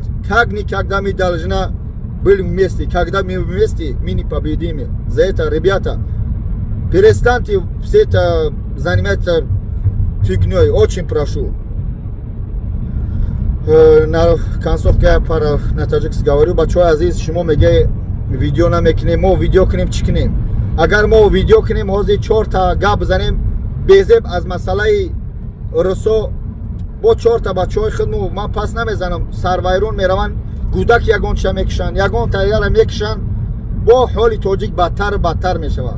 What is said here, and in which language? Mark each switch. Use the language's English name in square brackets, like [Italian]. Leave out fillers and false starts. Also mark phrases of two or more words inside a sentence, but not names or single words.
[Russian] Как никогда мы должны быть вместе. Когда мы вместе, мы не победим. За это, ребята, перестаньте все это заниматься фигней. Очень прошу. На концовке я на таджикски говорю. [Tajik] Бачаҳои азиз, шумо меге видео намекунем, мо видео кунем чӣ кунем? Агар мо видео кунем, ҳозир 4 та гап бизанем безеб аз масъалаи русо бо 4 та бачаҳои худму ман пас намезанам. сарвайрон мераванд, гудак ягонча мекушанд, ягон тайяра мекушанд, бо ҳоли тоҷик бадтар бадтар мешавад.